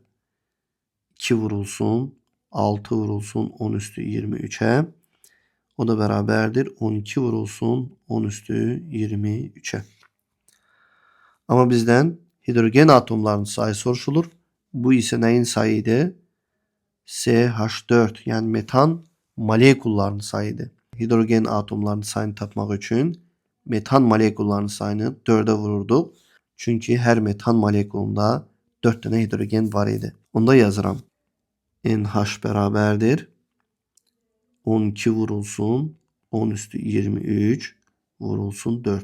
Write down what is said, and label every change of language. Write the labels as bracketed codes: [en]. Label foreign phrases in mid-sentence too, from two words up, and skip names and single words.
[az] 2 vurulsun 6 vurulsun 10 üstü 23'e. O da beraberdir. 12 vurulsun 10 üstü 23'e. Ama bizden hidrogen atomlarının sayı soruşulur. [tr] Bu ise neyin sayıydı? CH4 yani metan molekullarının sayıydı. [az] Hidrogen atomlarının sayını tapmaq üçün metan molekullarının sayını 4'e vururduq. Çünki hər metan molekulunda 4 tane hidrogen var idi. Onda yazıram. NH bərabərdir 12 vurulsun 10 üstü 23 vurulsun 4.